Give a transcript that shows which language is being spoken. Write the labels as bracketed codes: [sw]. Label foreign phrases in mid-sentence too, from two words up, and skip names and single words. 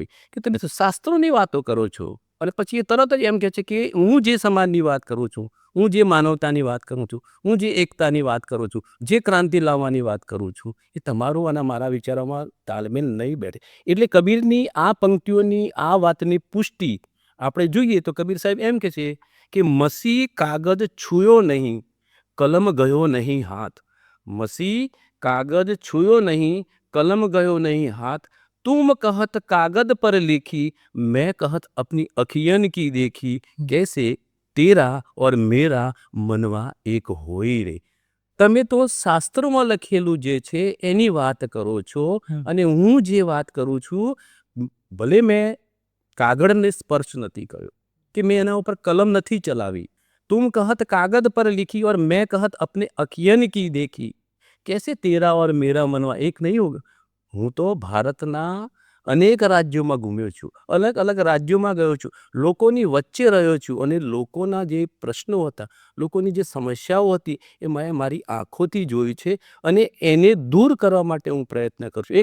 [gu] કે તમે શાસ્ત્રોની વાતો કરો છો અને પછી એ તરત જ એમ કહે છે કે હું જે સમાજની વાત કરું છું, હું જે માનવતાની વાત કરું છું, હું જે એકતાની વાત કરું છું, જે ક્રાંતિ લાવવાની વાત કરું છું, એ તમારું અને મારા વિચારોમાં તાલમેલ નહીં બેઠે. એટલે કબીરની આ પંક્તિઓની આ વાતની પુષ્ટિ આપણે જોઈએ તો કબીર સાહેબ એમ કહે છે કે [hi] मसी कागज छूयो नहीं, कलम गयो नहीं हाथ. मसी कागज छूयो नहीं, कलम गयो नहीं हाथ. तुम कहत कागद पर लिखी, मैं कहत अपनी अखियन की देखी, कैसे तेरा और मेरा मनवा एक होई रे. [gu] તમે તો શાસ્ત્રોમાં લખેલું જે છે એની વાત કરો છો, અને હું જે વાત કરું છું, ભલે મેં કાગળને સ્પર્શ નથી કર્યો કે મેં એના ઉપર કલમ નથી ચલાવી. [hi] तुम कहत कागद पर लिखी और मैं कहत अपने अखियन की देखी, कैसे तेरा और मेरा मनवा एक नहीं होगा. [gu] હું તો ભારતના અનેક રાજ્યોમાં ઘૂમ્યો છું, અલગ અલગ રાજ્યોમાં ગયો છું, લોકોની વચ્ચે રહ્યો છું, અને લોકોના જે પ્રશ્નો હતા, લોકોની જે સમસ્યાઓ હતી એ મેં મારી આંખોથી જોઈ છે, અને એને દૂર કરવા માટે હું પ્રયત્ન કરું છું.